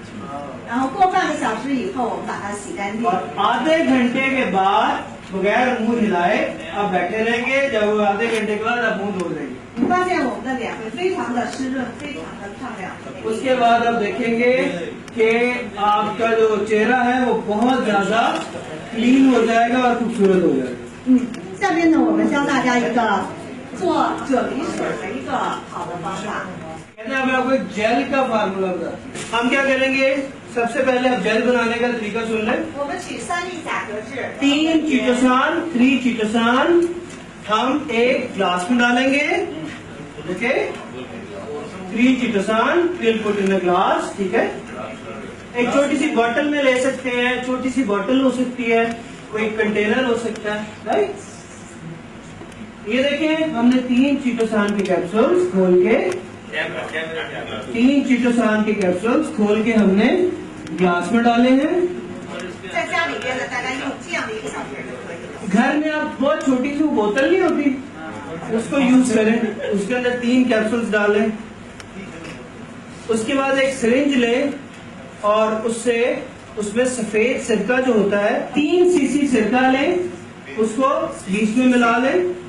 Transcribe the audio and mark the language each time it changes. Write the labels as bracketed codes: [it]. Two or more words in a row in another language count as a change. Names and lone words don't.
[hi] और आधे घंटे के बाद बगैर मुंह हिलाए आप बैठे रहेंगे। जब आधे घंटे के बाद आप मुंह धो देंगे, उसके बाद आप देखेंगे कि आपका जो चेहरा है वो बहुत ज्यादा क्लीन हो जाएगा और खूबसूरत हो जाएगा। [zh] 下面呢，我们教大家一个做啫喱水的一个好的方法。 [hi] कहते हैं मैं आपको एक जेल का फार्मूला बताता हूँ। हम क्या करेंगे, सबसे पहले आप जेल बनाने का तरीका सुन लें। [zh] 我们取3粒甲壳质， [hi] 3 चीटोसान हम एक ग्लास में डालेंगे। [en] OK, 3 chitosan will put in a glass. [hi] ठीक है, एक छोटी सी बोतल में ले सकते हैं, छोटी सी बोतल हो सकती है, कोई कंटेनर हो सकता है, राइट। ये देखिए हमने 3 चीटोसान के कैप्सूल्स खोल के 3 चीटोसान के कैप्सूल्स खोल के हमने ग्लास में डाले हैं। [zh] 在家里边呢，大概用这样的一个小瓶就可以了。 [hi] घर में आप बहुत छोटी सी बोतल नहीं होती, उसको यूज करें, उसके अंदर 3 कैप्सूल्स डालें। उसके बाद एक सिरिंज लें और उसमें सफेद सिरका जो होता है 3 सीसी सिरका लें, उसको बीच में मिला लें।